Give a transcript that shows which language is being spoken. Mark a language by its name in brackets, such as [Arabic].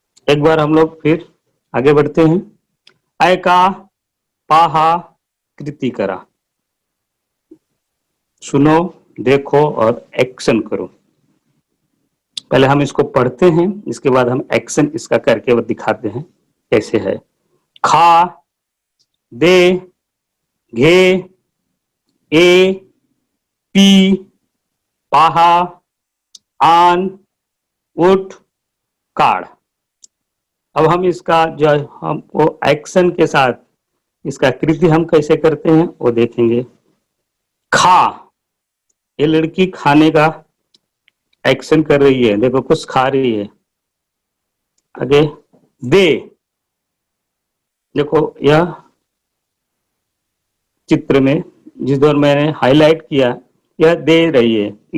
[Hindi] एक बार हम लोग फिर आगे बढ़ते हैं। [Marathi] ऐका, पाहा, कृति करा। [Hindi] सुनो, देखो और एक्शन करो। पहले हम इसको पढ़ते हैं, इसके बाद हम एक्शन इसका करके दिखाते हैं कैसे है। [Marathi] खा, दे, घे, ए, पी, पाहा, आन, उठ, काढ़। [Hindi] अब हम इसका जो हम वो एक्शन के साथ इसका कृति हम कैसे करते हैं वो देखेंगे। खा, ये लड़की खाने का एक्शन कर रही है, देखो कुछ खा रही है। आगे, दे, देखो यह चित्र में जिस दौर मैंने हाईलाइट किया, यह दे रही है।